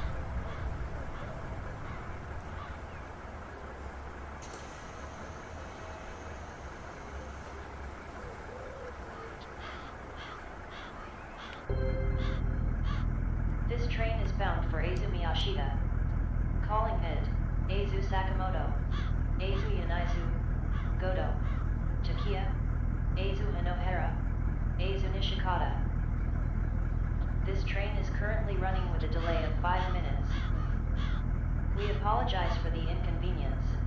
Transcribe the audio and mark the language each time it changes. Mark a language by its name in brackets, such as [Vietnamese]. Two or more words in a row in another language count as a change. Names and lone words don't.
[English] This train is bound for Aizu Miyashita. Calling it Aizu Sakamoto, Aizu Yanaizu, Godo, Kiha, Aizu Hanohara, Aizu Nishikata. This train is currently running with a delay of 5 minutes. We apologize for the inconvenience.